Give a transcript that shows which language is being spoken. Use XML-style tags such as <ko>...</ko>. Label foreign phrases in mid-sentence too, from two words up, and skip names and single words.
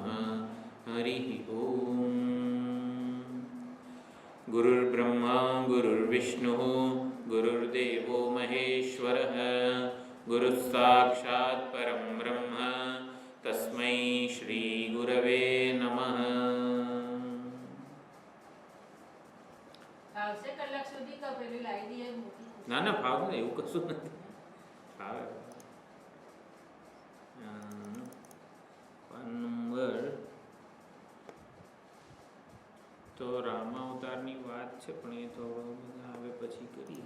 <sa>हरि ओम। गुरुर्ब्रह्मा गुरुर्विष्णुः गुरुर्देवो महेश्वरः गुरुः साक्षात् परं ब्रह्म तस्मै श्री गुरवे नमः।</sa> <gu>ના ના ભાવ ને એવું કશું નથી. ભાવે નંબર તો રામાવતારની વાત છે પણ એ તો હવે પછી કરીએ.</gu>